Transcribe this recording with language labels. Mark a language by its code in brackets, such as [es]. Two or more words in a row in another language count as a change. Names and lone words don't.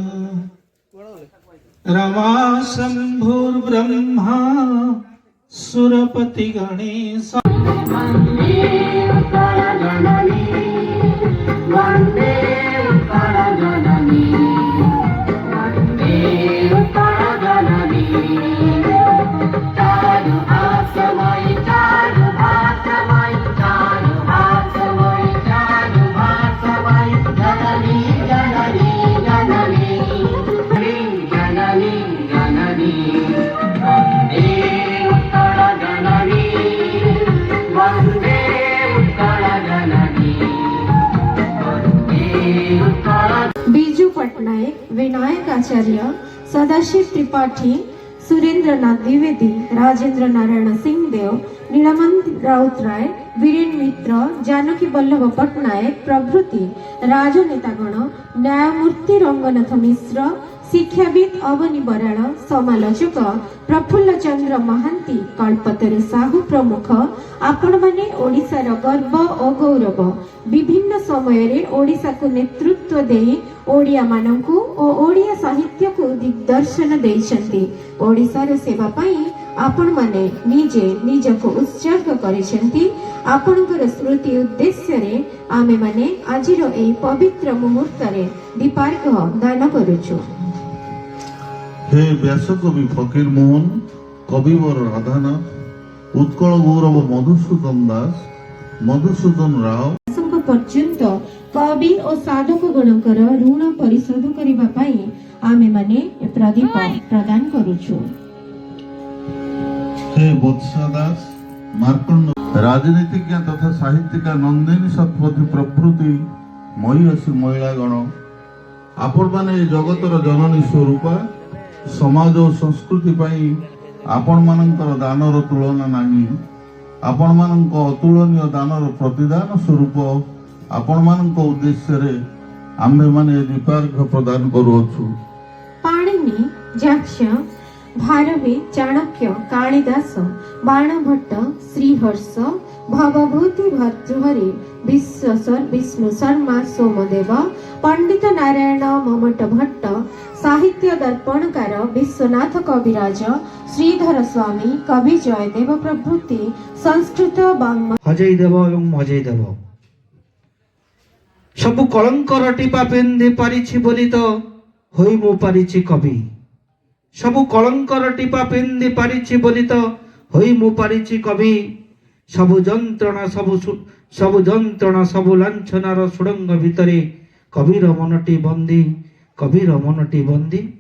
[sa] रमा शंभुर्ब्रह्मा सुरपति गणेश। [or] ବନ୍ଦେ ଉତ୍କଳ ଜନନୀ ବନ୍ଦେ ଉତ୍କଳ ଜନନୀ ବନ୍ଦେ ଉତ୍କଳ ଜନନୀ। ଚାରୁ ଭାଷମୟୀ ଚାରୁ ଭାଷମୟୀ ଚାରୁ ଭାଷମୟୀ ଚାରୁ ଭାଷମୟୀ ଜନନୀ ଜନନୀ ଜନନୀ ଜନନୀ ଜନନୀ। वंदे बीजू पटनायक, विनायक आचार्य, सदाशिव त्रिपाठी, सुरेंद्रनाथ द्विवेदी, राजेंद्र ନାରାୟଣ ସିଂହଦେବ, ନୀଳମନ୍ତ ରାଉତରାୟ, ବୀରେନ ମିତ୍ର, ଜାନକୀ ବଲ୍ଲଭ ପଟ୍ଟନାୟକ ପ୍ରଭୃତି ରାଜନେତାଗଣ, ନ୍ୟାୟମୂର୍ତ୍ତି ରଙ୍ଗନାଥ ମିଶ୍ର, ଶିକ୍ଷାବିତ ଅବନୀ ବରାଡ଼, ସମାଲୋଚକ ପ୍ରଫୁଲ୍ଲ ଚନ୍ଦ୍ର ମହାନ୍ତି, କଳ୍ପତରୁ ସାହୁ ପ୍ରମୁଖ ଆପଣ ମାନେ ଓଡ଼ିଶାର ଗର୍ବ ଓ ଗୌରବ। ବିଭିନ୍ନ ସମୟ ରେ ଓଡ଼ିଶା କୁ ନେତୃତ୍ୱ ଦେଇ ଓଡ଼ିଆ ମାନଙ୍କୁ ଓ ଓଡ଼ିଆ ସାହିତ୍ୟ କୁ ଦିଗ୍‌ଦର୍ଶନ ଦେଇଛନ୍ତି। ଓଡ଼ିଶାର ସେବା ପାଇ ଆପଣ ମାନେ ନିଜେ ନିଜକୁ ଉତ୍ସର୍ଗ କରିଛନ୍ତି। ଆପଣଙ୍କର ସ୍ମୃତି ଉଦ୍ଦେଶ୍ୟ ରେ ଆମେ ମାନେ ଆଜିର ଏଇ ପବିତ୍ର ମୁହୂର୍ତ୍ତ ରେ ଦୀପାର୍ଘ ଦାନ କରୁଛୁ। ହେ ବ୍ୟାସକବି ଫକୀର ମୋହନ, କବିବର ରାଧାନାଥ, ଉତ୍କଳ ଗୌରବ ମଧୁସୂଦନ ଦାସ, ମଧୁସୂଦନ ରାଓ ପର୍ଯ୍ୟନ୍ତ କବି ଓ ସାଧକ ଗଣଙ୍କର ଋଣ ପରିଶୋଧ କରିବା ପାଇ ଆମେ ମାନେ ପ୍ରଦୀପ ପ୍ରଦାନ କରୁଛୁ। ହେ ବତ୍ସା ଦାସ, ମାର୍କଣ୍ଡ, ରାଜନୀତିଜ୍ଞ ତଥା ସାହିତ୍ୟିକା ନନ୍ଦିନୀ ଶତପଥୀ ପ୍ରଭୃତି ମହୀୟସୀ ମହିଳାଗଣ, ଆପଣ ମାନେ ଜଗତର ଜନନୀ ସ୍ୱରୂପା ସମାଜ ଓ ସଂସ୍କୃତି ପାଇ ଆପଣ ମାନଙ୍କର ଦାନର ତୁଳନା ନାହିଁ। ଆପଣ ମାନଙ୍କ ଅତୁଳନୀୟ ଦାନର ପ୍ରତିଦାନ ସ୍ୱରୂପ ଆପଣ ମାନଙ୍କ ଉଦ୍ଦେଶ୍ୟ ରେ ଆମ୍ଭେ ମାନେ ଦୀପାର୍ଘ ପ୍ରଦାନ କରୁଛୁ। ପାଣିନି, ଯାକ୍ଷ, ଭାରବି, ଚାଣକ୍ୟ, କାଳିଦାସ, ବାଣଭଟ୍ଟ, ଶ୍ରୀହର୍ଷ, ଭବଭୂତି ଭର୍ତ୍ତୃହରି, ବିଶ୍ୱେଶ୍ୱର, ବିଷ୍ଣୁ ଶର୍ମା, ସୋମଦେବ, ପଣ୍ଡିତ ନାରାୟଣ ମମ୍ମଟ ଭଟ୍ଟ, ସାହିତ୍ୟ ଦର୍ପଣକାର ବିଶ୍ୱନାଥ କବିରାଜ, ଶ୍ରୀଧର ସ୍ୱାମୀ, କବି ଜୟଦେବ ପ୍ରଭୃତି ସଂସ୍କୃତ ବାଙ୍ମୟ ଅଜୟ ଦେବ ଏବଂ ଅଜୟ ଦେବ ସବୁ କଳଙ୍କର ଟୀପା ପିନ୍ଧି ପାରିଛି ବୋଲି ତ ହୋଇ ମୁଁ ପାରିଛି କବି। ସବୁ କଳଙ୍କର ଟୀପା ପିନ୍ଧି ପାରିଛି ବୋଲି ତ ହୋଇ ମୁଁ ପାରିଛି କବି। ସବୁ ଯନ୍ତ୍ରଣା ସବୁ ଲାଞ୍ଛନାର ସୁଡଙ୍ଗ ଭିତରେ କବିର ମନଟି ବନ୍ଦୀ, କବିର ମନଟି ବନ୍ଦୀ।